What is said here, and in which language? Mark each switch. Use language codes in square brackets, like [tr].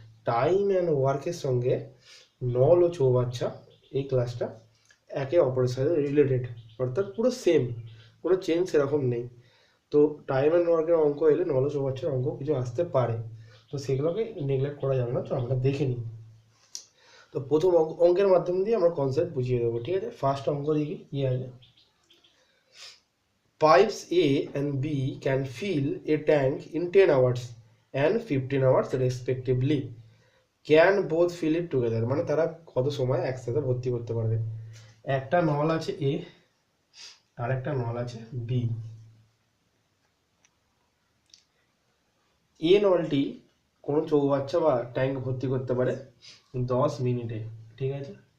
[bn] Time and ওয়ার্কের সঙ্গে নল ও চৌবাচ্চা এই ক্লাসটা একে অপরের সাথে রিলেটেড, অর্থাৎ পুরো সেম, কোনো চেঞ্জ সেরকম নেই। তো টাইম অ্যান্ড ওয়ার্কের অঙ্ক এলে নল ও চৌবাচ্চার অঙ্ক কিছু আসতে পারে, তো সেগুলোকে নেগলেক্ট করা যাবে না। তো আমরা দেখে নিই। তো প্রথম অঙ্কের মাধ্যম দিয়ে আমরা কনসেপ্ট বুঝিয়ে দেবো। ঠিক আছে, ফার্স্ট অঙ্ক দেখি কি আছে। [en] Pipes A and B can fill a tank in 10 hours and 15 hours respectively. Can both fill it together? [bn] মানে তারা কত সময় একসাথে ভর্তি করতে পারবে। একটা নল আছে A আর একটা নল আছে B। এ নলটি কোনো চৌবাচ্চা বা ট্যাঙ্ক ভর্তি করতে পারে 10 মিনিটে। ঠিক আছে?